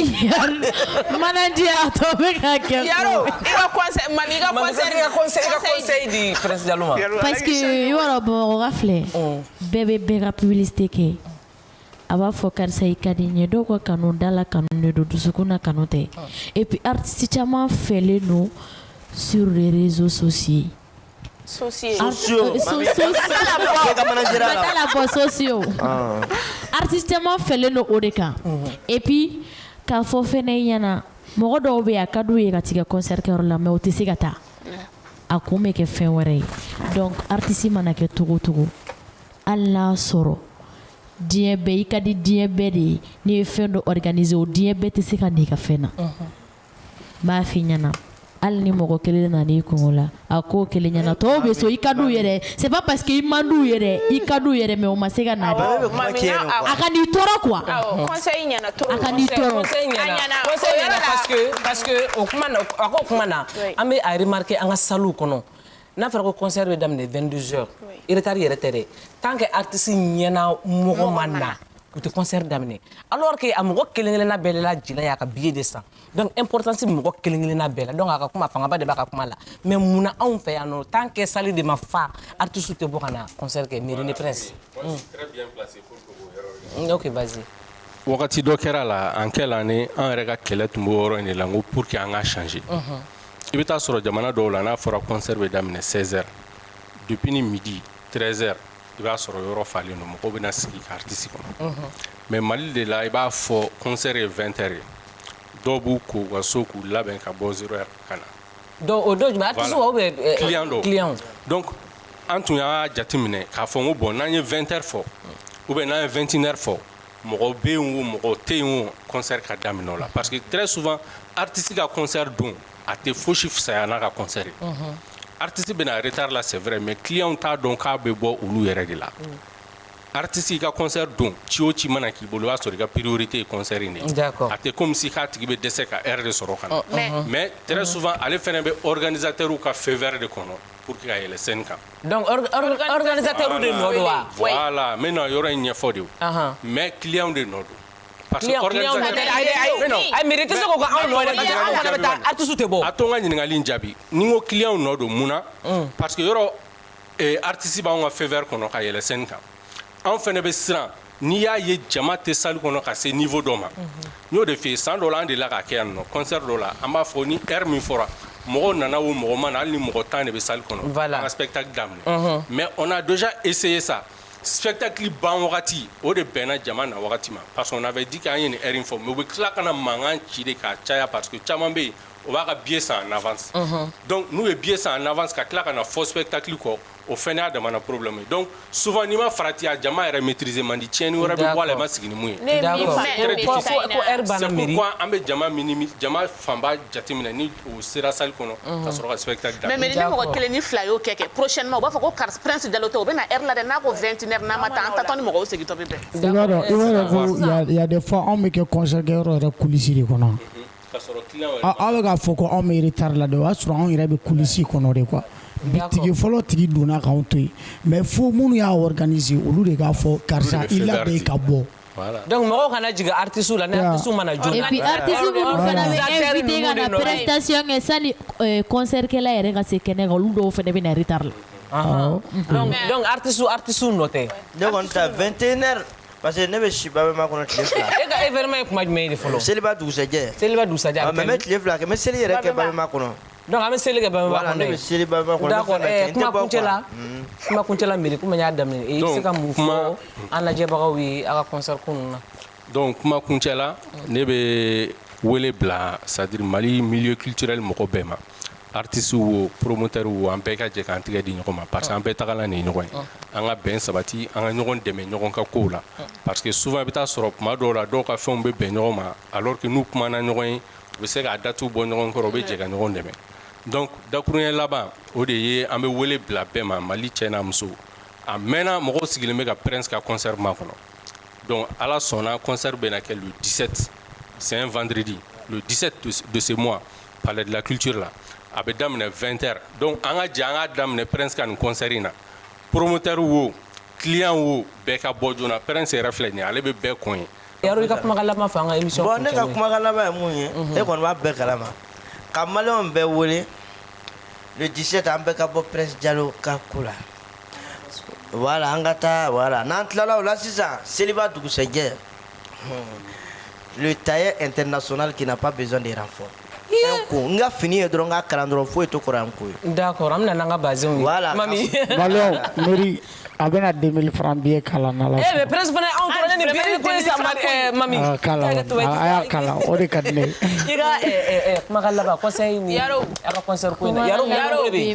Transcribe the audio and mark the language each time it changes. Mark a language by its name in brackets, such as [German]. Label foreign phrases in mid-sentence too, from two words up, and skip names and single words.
[Bambara] manager a tɔ bɛ ka kɛ. Yaro i ka conseil mami i ka conseil di Prince Jalo ma. [French] parce que [Bambara] i b'a dɔn Bamakɔ ka filɛ bɛɛ bɛ bɛɛ ka publicité kɛ a b'a fɔ karisa i ka di n ye dɔw ka kanu dala kanu de don dusukun na kanu tɛ [French] et puis [Bambara] artiste caman fɛlen don [French] sur les réseaux sociaux. [Bambara] Artiste caman fɛlen don o de kan [French] et puis [Bambara] k'a fɔ fɛnɛ i ɲɛna mɔgɔ dɔw bɛ yen a ka d'u ye ka t'i ka concert kɛyɔrɔ la mais o tɛ se ka taa a kun bɛ kɛ fɛn wɛrɛ ye donc artiste mana kɛ cogo o cogo hali n'a sɔrɔ diɲɛ bɛɛ i ka di diɲɛ bɛɛ de ye n'i ye fɛn dɔ organiser o diɲɛ bɛɛ tɛ se ka na i ka fɛn na n b'a f'i ɲɛna hali ni mɔgɔ kelen nana i kungo la a ko kelen ɲɛna tɔw bɛ so i ka d'u yɛrɛ [French] c'est pas parce que [Bambara] i man d'u yɛrɛ i ka d'u yɛrɛ mais o ma se ka na a ka n'i tɔɔrɔ quoi conseil ɲɛna to a ka n'i tɔɔrɔ [French] parce que [Bambara] o kuma na a ko kuma na an bɛ a remarquer an ka salle kɔnɔ n'a fɔra ko concert bɛ daminɛ 22h retard yɛrɛ tɛ dɛ [French] tant que [Bambara] artiste ɲɛna mɔgɔ ma na u tɛ concert daminɛ [French] alors que [Bambara] a mɔgɔ kelen-kelenna bɛɛ la jila y'a ka billet de san donc importance bɛ mɔgɔ kelen-kelenna bɛɛ la donc a ka kuma fangaba de b'a ka kuma la mais munna anw fɛ yan nɔ [French] tant que [Bambara] salle de ma fa artiste tɛ bɔ ka na concert kɛ Mairie Prince. [French] Très bien placé pour que vous ok vas-y. [Bambara] wagati dɔ kɛra la [French] en quelle année [Bambara] an yɛrɛ ka kɛlɛ tun b'o yɔrɔ in de la n ko [French] pour que [Bambara] an ka changer i bɛ taa sɔrɔ jamana dɔw la n'a fɔra concert bɛ daminɛ 16h depuis ni midi 13h i b'a sɔrɔ yɔrɔ falen don mɔgɔw bɛna sigi ka artiste kɔnɔ mais Mali de la i b'a fɔ concert ye 20h ye dɔw b'u ko u ka so k'u labɛn ka bɔ 0h ka na donc o don jumɛn artiste [French] ou bien client [Bambara] donc an tun y'a jateminɛ k'a fɔ n ko bon n'an ye 20h fɔ [French] ou bien [Bambara] n'an ye 21h fɔ mɔgɔ bɛ yen o mɔgɔ tɛ yen o concert ka daminɛ o la [French] parce que très souvent [Bambara] artiste ka concert don a tɛ fosi fisaya n'a ka concert ye artiste bɛna retard la [French] c'est vrai mais [Bambara] client t'a dɔn k'a bɛ bɔ olu yɛrɛ de la artiste ka concert don ci o ci mana k'i bolo o y'a sɔrɔ i ka priorité ye concert in de ye a tɛ [French] comme si [Bambara] k'a tigi bɛ dɛsɛ ka heure de sɔrɔ ka na [French] mais très souvent [Bambara] ale fɛnɛ bɛ organisateur ka [French] feu vert [Bambara] de kɔnɔ [French] pour que [Bambara] ka yɛlɛ scène kan donc organisateur de nɔ don wa voilà n bɛna yɔrɔ in ɲɛfɔ de o mais client de nɔ don [French] parce que organisateur [Bambara] ay mérite se ko ka anw nɔ [French] parce que [Bambara] anw fana bɛ taa artiste tɛ bɔ a to n ka ɲininkali in jaabi ni n ko client nɔ don mun na [French] parce que [Bambara] yɔrɔ artiste b'anw ka [French] feu vert [Bambara] kɔnɔ ka yɛlɛ scène kan anw fɛnɛ bɛ siran n'i y'a ye jama tɛ salle kɔnɔ ka se niveau dɔ ma n y'o de f'i ye san dɔ la an delila ka kɛ yan nɔ concert dɔ la an b'a fɔ ni heure min fɔra mɔgɔw nana o mɔgɔ ma na hali ni mɔgɔ 10 de bɛ salle kɔnɔ an ka spectacle daminɛ [French] mais on a déjà essayé ça spectacle [Bambara] ban wagati o de bɛnna jama na wagati ma [French] parce qu'on avait dit [Bambara] k'an ye nin heure in fɔ mais u bɛ tila ka na mankan ci de k'a caya parce que caman bɛ yen o b'a ka billet san [French] en avance donc [Bambara] n'u ye billet san [French] en avance [Bambara] ka tila ka na fɔ spectacle kɔ o fɛnɛ y'a damana problème ye [French] donc souvent [Bambara] n'i ma farati a jama yɛrɛ maîtriser man di tiɲɛni wɛrɛ bɛ bɔ a la i ma sigi ni mun ye [French] c'est pourquoi [Bambara] an bɛ jama minimiser jama fanba jateminɛ ni o sera salle kɔnɔ ka sɔrɔ ka spectacle daminɛ mais ni mɔgɔ kelen ni fila y'o kɛ prochainement u b'a fɔ ko Prince Jalo tɛ o bɛ na heure la dɛ n'a ko 21h n'a ma taa an tatɔ ni mɔgɔw segintɔ bɛ bɛn i b'a dɔn ko [French] il y a des fois [Bambara] anw bɛ kɛ concert kɛyɔrɔ yɛrɛ coulisses de kɔnɔ aw bɛ k'a fɔ ko anw bɛ retard la de o y'a sɔrɔ anw yɛrɛ bɛ coulisses kɔnɔ de quoi bitigi fɔlɔ tigi donna k'anw to yen mais fo minnu y'a organiser olu de k'a fɔ karisa i labɛn ka bɔ donc mɔgɔw kana jigin artiste la ni artiste mana jɔ [French] et puis [Bambara] artiste minnu fana bɛ invité ka na prestation kɛ sani concert kɛla yɛrɛ ka se kɛnɛ kan olu dɔw fana bɛ na retard la donc artiste nɔ tɛ ne kɔni ta 21h parce que ne bɛ si Babema kɔnɔ tile fila e ka événement ye kuma jumɛn ye de fɔlɔ seliba dugusɛjɛ mais n bɛ tile fila kɛ n bɛ seli yɛrɛ kɛ Babema kɔnɔ donc an bɛ seli kɛ Babema kɔnɔ ne bɛ seli Babema kɔnɔ kuma kuncɛ la mairie komi n y'a daminɛ i bɛ se ka mun fɔ an lajɛbagaw ye a ka concert ko ninnu na donc kuma kuncɛ la ne bɛ wele bila [French] c'est à dire [Bambara] Mali [French] milieu culturel [Bambara] mɔgɔ bɛɛ ma artiste wo promoteur wo an bɛɛ ka jɛ k'an tɛgɛ di ɲɔgɔn ma parce que an bɛɛ tagala nin ɲɔgɔn ye an ka bɛn sabati an ka ɲɔgɔn dɛmɛ ɲɔgɔn ka kow la [French] parce que souvent [Bambara] i bɛ taa sɔrɔ tuma dɔw la dɔw ka fɛnw bɛ bɛn ɲɔgɔn ma [French] alors que [Bambara] n'u kumana ɲɔgɔn ye u bɛ se k'a datuw bɔ ɲɔgɔn kɔrɔ u bɛ jɛ ka ɲɔgɔn dɛmɛ donc dakuruɲɛ laban o de ye an bɛ wele bila bɛɛ ma Mali cɛ n'a muso a mɛnna mɔgɔw sigilen bɛ ka Prince ka concert makɔnɔ donc ala sɔnna concert bɛna kɛ [French] le 17 c'est un vendredi le 17 de ce mois palais de la culture [Bambara] la a bɛ daminɛ 20h donc an ka jɛ an ka daminɛ Prince ka nin concert in na promoteur wo client wo bɛɛ ka bɔ joona Prince yɛrɛ filɛ nin ye ale bɛ bɛɛ kɔn ye yaro i ka kumakan laban fɔ an ka émission bon ne ka kumakan laban ye mun ye e kɔni b'a bɛɛ kalama ka maliyɛnw bɛɛ wele le 17 an bɛɛ ka bɔ Prince Jalo ka ko la voilà an ka taa voilà n'an tilala o la sisan seliba dugusɛjɛ [French] le tailleur international qui n'a pas besoin de renfort [Bambara] n ka fini ye dɔrɔn n ka kalan dɔrɔn foyi tɛ kɔrɔ an ko ye d'accord an bɛna n'an ka basenw ye voilà mami maliyɛnw mairie a bɛna 2000 francs billet kalan n'ala sɔnna mais Prince fana anw kɔrɔ ne ni billet ko ye sa mami kalan a y'a kalan o de ka di ne ye i ka kumakan laban conseil ni a ka concert ko in na yaro bɛ